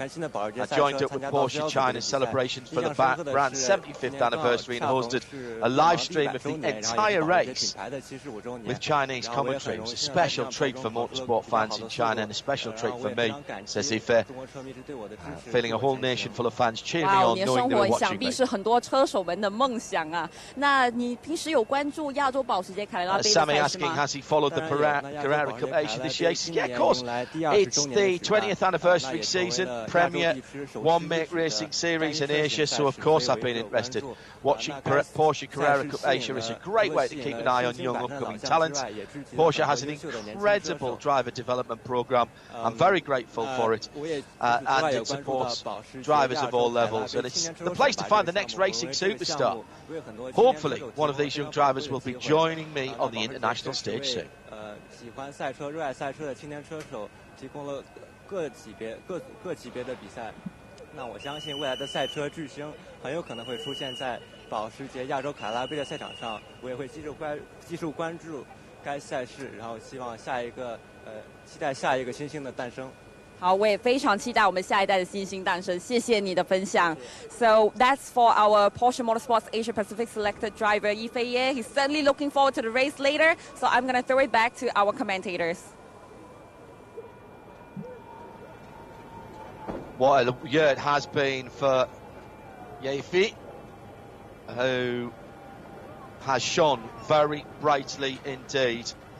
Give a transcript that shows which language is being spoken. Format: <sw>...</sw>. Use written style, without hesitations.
<en>I joined up with Porsche China's celebrations for the brand's 75th anniversary and hosted a live stream of the entire race with Chinese commentary. It was a special treat for motorsport fans in China and a special treat for me, says Ife. Feeling a whole nation full of fans cheering me on, knowing they were watching me.</en> <zh>想必是很多车手们的梦想啊。那你平时有关注亚洲保时捷凯雷拉杯的赛事吗？</zh> <en>Sammy asking, has he followed the Carrera Cup Asia this year? Yeah, of course, it's the 20th anniversary season, premier one-make racing series in Asia, so of course I've been interested. Watching Porsche Carrera Cup Asia is a great way to keep an eye on young upcoming talent. Porsche has an incredible driver development programme. I'm very grateful for it, and it supports drivers of all levels, and it's the place to find the next racing superstar. Hopefully one of these young drivers will be joining me on the international stage soon.</en> <zh>喜欢赛车、热爱赛车的青年车手提供了各级别的比赛。那我相信未来的赛车巨星很有可能会出现在保时捷亚洲凯拉杯的赛场上。我也会继续关注该赛事，然后希望期待下一个新星的诞生。好，我也非常期待我们下一代的新星诞生。谢谢你的分享。</zh> <en>So that's for our Porsche Motorsports Asia Pacific selected driver Yi Feiye. He's certainly looking forward to the race later. So I'm going to throw it back to our commentators. What a year it has been for Yi Feiye, who has shone very brightly indeed.</en>